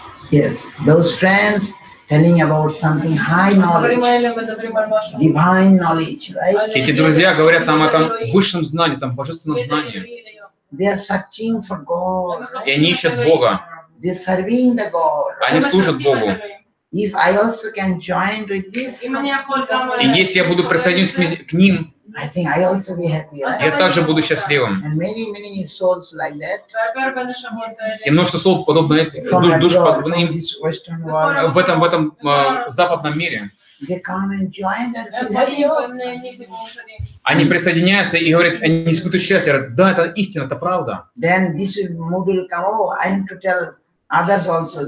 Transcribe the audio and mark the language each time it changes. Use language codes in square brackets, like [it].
[en] Yes, those friends telling about something high knowledge, divine knowledge, right? [ru] Эти друзья говорят нам о том высшем знании, там божественном знании. [en] They are searching for God. [ru] И они ищут Бога. [en] They are serving the God. [ru] Они служат Богу. [en] If I also can join with this, [ru] И если я буду присоединюсь к ним, [en] I think I also be happy. Right? [ru] я также буду счастливым. [en] And many souls like that. [ru] И множество слов подобно душ подобно им [en] This Western world, [ru] в этом западном мире. [en] they come and join and feel happy. [ru] Они присоединяются и говорят, они испытывают счастье. Говорят, да, это истина, это правда. [en] Then this mood will come. Oh, I am to tell others also.